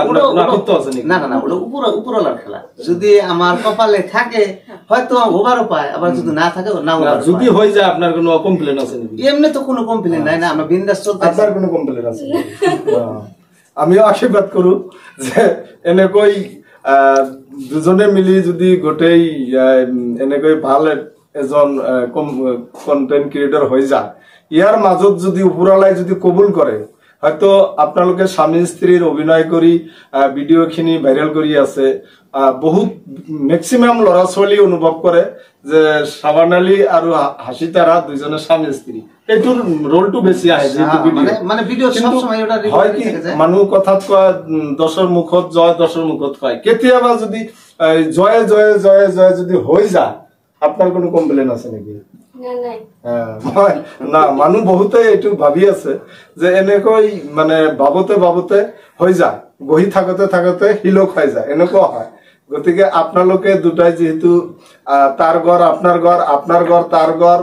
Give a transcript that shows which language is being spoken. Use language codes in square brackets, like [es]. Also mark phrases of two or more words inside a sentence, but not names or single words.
[bn] না না না, ওগুলো উপরওয়ালার খেলা। যদি আমার কপালে থাকে হয়তো ওভারও পায়, আবার যদি না থাকে না। যদি হয়ে যায় আপনার কোনো কমপ্লেন আছে নাকি? এমনি তো কোনো কমপ্লেন নাই না, আমরা বিন্দাস চলতে। আপনার কোনো কমপ্লেন আছে? [as] আমিও আশীর্বাদ করু যে এনেকৈ দুজনে মিলি যদি গোটেই এনেকৈ ভাল এজন [en] content creator [as] হয়ে যায়, ইয়ার মাজত যদি উপরালাই যদি কবুল করে, হয়তো আপোনালোকে স্বামী স্ত্ৰীৰ অভিনয় কৰি ভিডিঅ' খিনি ভাইৰেল কৰি আছে বহুত মেক্সিমাম ল'ৰা ছোৱালী অনুভৱ কৰে যে শ্ৰাৱণ আলী আৰু হাসিতাৰা দুইজনে স্বামী স্ত্ৰী এইটোৰ ৰোলটো বেছি আহে [bn] মানে ভিডিঅ' সব সময় ওটা [as] হয় কি মানুহ কথাত কয় দশৰ মুখত জয় দশৰ মুখত কয় কেতিয়াবা যদি জয় জয় জয় জয় যদি হৈ যায় আপোনাৰ কোনো কমপ্লেইন আছে নেকি না মানুহ বহুতে এইটো ভাবি আছে যে এনেকৈ মানে ভাবতে হৈ যায় বহি থাকোতে থাকোতে হিলক হৈ যায় এনেকুৱা হয় গতিকে আপোনালোকে দুটাই যেহেতু তাৰ ঘৰ আপোনাৰ ঘৰ তাৰ ঘৰ